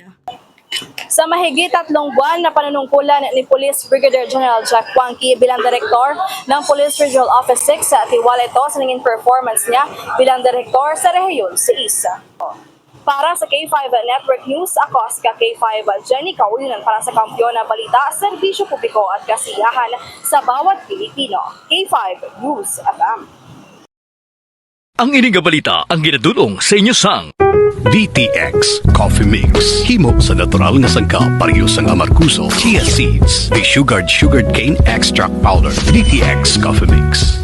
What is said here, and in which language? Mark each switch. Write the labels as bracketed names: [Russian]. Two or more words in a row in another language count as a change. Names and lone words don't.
[Filipino] Sa mahigit 3 buwan na panunungkulan ni Police Brigadier General Jack Huangqui bilang Direktor ng Police Regional Office 6, tiwala ito sa naging performance niya bilang Direktor sa Rehiyon 6. Para sa K5 Network News, ako si K5 Jenny Kaulinan para sa Kampiyon na Balita, Serbisyo Publiko at Kasiyahan sa bawat Pilipino. K5 News FM. [Hiligaynon] Ang ining balita ang ginadulong sa inyo sang DTX Coffee Mix. Himo sa natural nga sangka pareho sang amarkuso, [English] chia seeds, sugared cane extract powder. [Hiligaynon] DTX Coffee Mix.